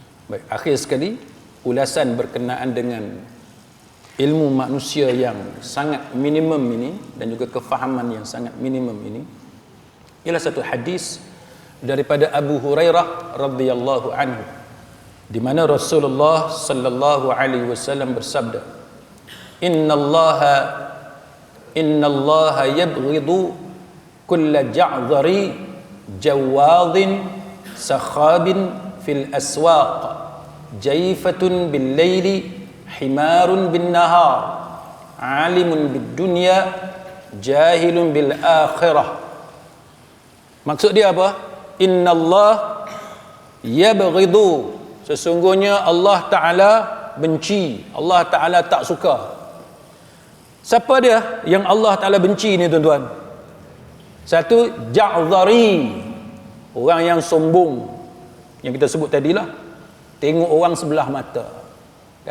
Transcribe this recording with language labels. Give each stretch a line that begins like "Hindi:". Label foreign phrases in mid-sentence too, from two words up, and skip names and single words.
Malay: Baik, akhir sekali, ulasan berkenaan dengan ilmu manusia yang sangat minimum ini dan juga kefahaman yang sangat minimum ini ialah satu hadis daripada Abu Hurairah
Arabic: رضي الله عنه,
Malay: di mana Rasulullah
Arabic: صلى الله عليه وسلم
Malay: bersabda,
Arabic: إن الله يبغض كل جعظري جواظ سخاب في الأسواق جيفة بالليل حمار بالنهار عالم بالدنيا جاهل بالآخرة.
Malay: Maksud dia apa?
Arabic: إن الله يبغض,
Malay: sesungguhnya Allah Ta'ala benci, Allah Ta'ala tak suka. Siapa dia yang Allah Ta'ala benci ni tuan-tuan? Satu, ja'dhari, orang yang sombong, yang kita sebut tadilah, tengok orang sebelah mata kan?